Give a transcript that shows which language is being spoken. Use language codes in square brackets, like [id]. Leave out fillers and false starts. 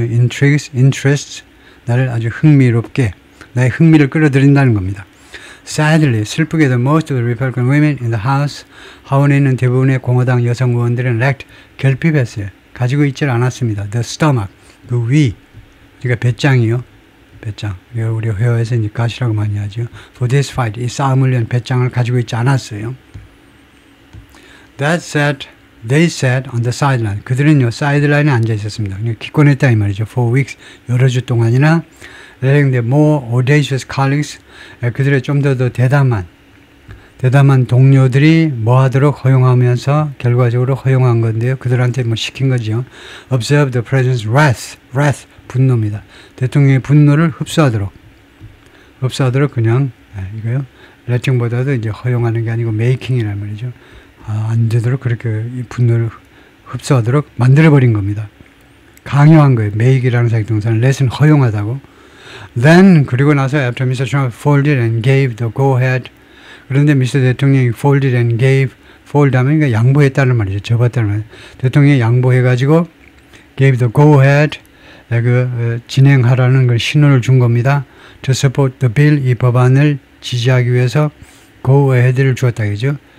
[ko] interests, 나를 아주 흥미롭게, 나의 흥미를 끌어들인다는 겁니다. [en] Sadly, [ko] 슬프게도 [en] most of the Republican women in the House, [ko] 하원에 있는 대부분의 공화당 여성 의원들은 [en] lacked, [ko] 결핍했어요. 가지고 있질 않았습니다. [en] The stomach, [ko] 그 위, 그러니까 배짱이요. 배짱. 우리 회화에서 이제 가시라고 많이 하죠. [en] For this fight, [ko] 이 싸움을 위한 배짱을 가지고 있지 않았어요. [en] That said, they sat on the sideline. [ko] 그들은요, 사이드라인에 앉아 있었습니다. 기권했다 이 말이죠. [en] For weeks, [ko] 여러 주 동안이나 [en] letting the more audacious colleagues, [ko] 그들의 좀 더 대담한 동료들이 뭐 하도록 허용하면서 결과적으로 허용한 건데요. 그들한테 뭐 시킨 거죠. [en] Observe the president's wrath, [ko] 분노입니다. 대통령의 분노를 흡수하도록 그냥 이거요. letting보다도 이제 허용하는 게 아니고 making이란 말이죠. 안 되도록 그렇게 이 분노를 흡수하도록 만들어버린 겁니다. 강요한 거예요. make이라는 사역동사는 let은 허용하다고. [en] Then [ko] 그리고 나서 [en] after Mr. Trump folded and gave the go-ahead. [ko] 그런데 미스터 대통령이 [en] folded and gave, [ko] fold 하면 그러니까 양보했다는 말이죠. 접었다는 말이죠. 대통령이 양보해가지고 [en] gave the go-ahead, [ko] 진행하라는 걸 신호를 준 겁니다. [en] To support the bill, [ko] 이 법안을 지지하기 위해서 go-ahead를 주었다 그죠.